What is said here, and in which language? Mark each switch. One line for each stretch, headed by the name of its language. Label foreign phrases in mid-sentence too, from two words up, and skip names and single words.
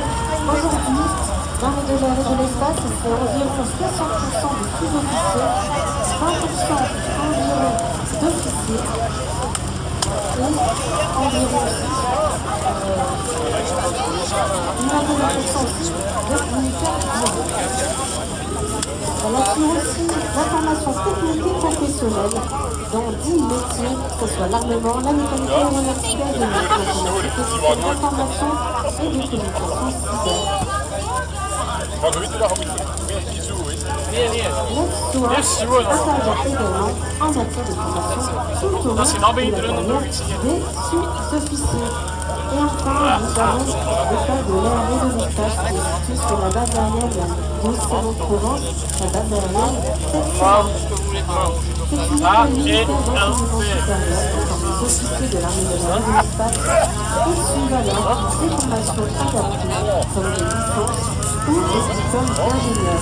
French: Aujourd'hui, l'armée de l'air et de l'espace, c'est environ 60% de sous-officiers, 20% environ d'officiers et environ une vingtaine de pourcents aussi de militaires. Elle assure aussi la formation technique et professionnelle professionnels dans 10 métiers, que ce soit l'armement, la mécanique aéronautique, l'information et des communications cyber.
Dutch: Maar zo weet je dat je moet meer kiezen, weet je.
French: L'Extoa intervient également en matière de formation tout au long de la carrière des sous-officiers. Et enfin, nous avons l'école de l'air et de l'espace qui est située sur la base aérienne de Salon-Provence, la base aérienne 740. C'est une école militaire d'enseignement supérieur pour les officiers de l'armée de l'air et de l'espace et suivent alors des formations adaptées comme des licences ou des diplômes d'ingénieurs.